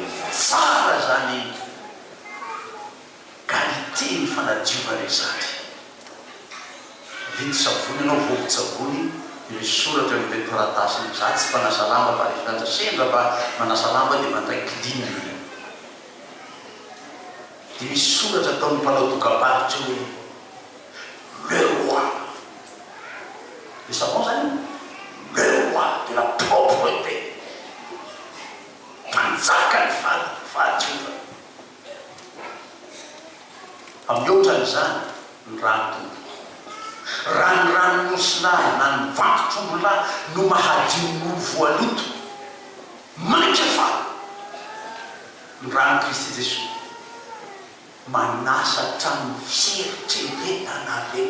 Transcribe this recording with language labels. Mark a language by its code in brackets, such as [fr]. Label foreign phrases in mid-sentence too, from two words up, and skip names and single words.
[mg] Tsara zany qualité ny fanadiovana izany. Vidy savony ianao, vovo-tsavony, misy soratra eo amin'ny taratasy za tsy mpanasa lamba fa rehefa sendra mba manasa lamba dia mandray klina. Dia misy soratra ataon'ny mpanao dokam-barotra hoe [fr] le roi. Le savon zany le roi de la propreté, [mg] mpanjaka ny fahadiovana. Amin'ny ohatran'izany ny rano tombo, ranonosinahy na ny vakotr'ombolay no mahadio ny olo voaloto mainka fa ny rano Kristy Jesoa manasa hatramin'ny fieritreretanareo.